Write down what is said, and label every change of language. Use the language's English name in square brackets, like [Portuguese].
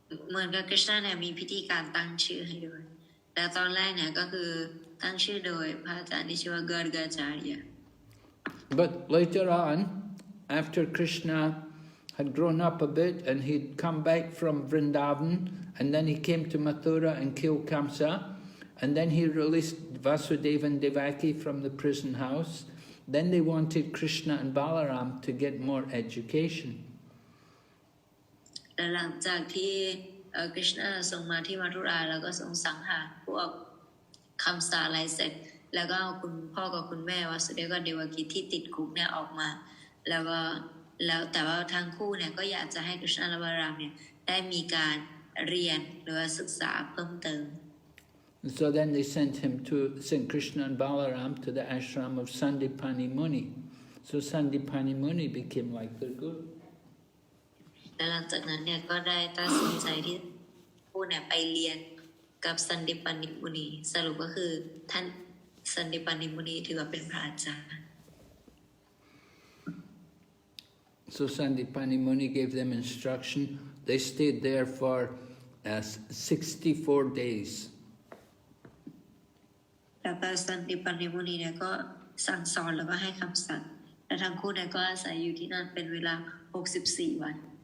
[Thai] เหมือนกับคริชนาเนี่ยมีพิธีการตั้งชื่อให้ด้วยแต่ตอนแรกเนี่ยก็คือตั้งชื่อโดยพระอาจารย์ที่ชื่อว่า Gargacharya. [English] But later on, after Krishna had grown up a bit and he'd come back from Vrindavan, and then he came to Mathura and killed Kamsa, and then he released Vasudeva and Devaki from the prison house. Then they wanted Krishna and Balaram to get more education. [Thai] และหลังจากที่คริชนาทรงมาที่มัทุราแล้วก็ทรงสังหารพวกคำสาอะไรเสร็จแล้วก็เอาคุณพ่อกับคุณแม่วาสุเดวกับเดวกีที่ติดคุกเนี่ยออกมาแล้วแต่ว่าทั้งคู่เนี่ยก็อยากจะให้คริชนาและบาลารามเนี่ยได้มีการเรียนหรือว่าศึกษาเพิ่มเติม [English] So then they sent Krishna and Balaram to the ashram of Sandipani Muni. So Sandipani Muni became like their guru. [Thai] และหลังจากนั้นเนี่ยก็ได้ตัดสินใจที่ผู้เนี่ยไปเรียนกับสันติปานิมุนีสรุปก็คือท่านสันติปานิมุนีถือว่าเป็นพระอาจารย์ [English] So Sandipani Muni gave them instruction. They stayed there for 64 days. [Thai] แล้วก็สันติปานิมุนีเนี่ยก็สั่งสอนแล้วก็ให้คำสั่งและทั้งคู่เนี่ยก็อาศัยอยู่ที่นั่นเป็นเวลา64 วัน